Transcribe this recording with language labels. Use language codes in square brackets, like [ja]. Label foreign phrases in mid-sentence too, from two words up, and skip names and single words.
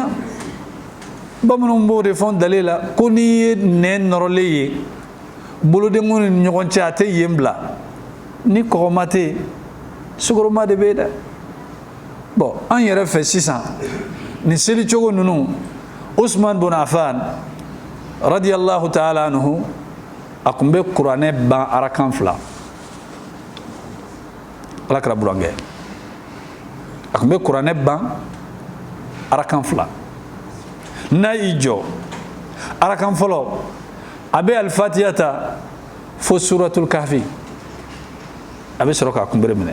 [bm] Bamananw b'o de fɔ dale la ko n'i ye nɛn nɔrɔlen ye bolodenw ni ɲɔgɔn cɛ a tɛ yen bila. Ni kɔgɔma tɛ yen sukɔrɔma de bɛ yen dɛ. Bon, an yɛrɛ fɛ sisan nin selicogo ninnu Usman bin Affan [ar] رضي الله تعالى عنه [bm] a tun bɛ kuranɛ ban arakan 2. Alakira burankɛ a tun bɛ kuranɛ ban arakan 2. N'a y'i jɔ arakan fɔlɔ a bɛ alifatiya ta fo suratul kahfi a bɛ sɔrɔ k'a kunbere minɛ.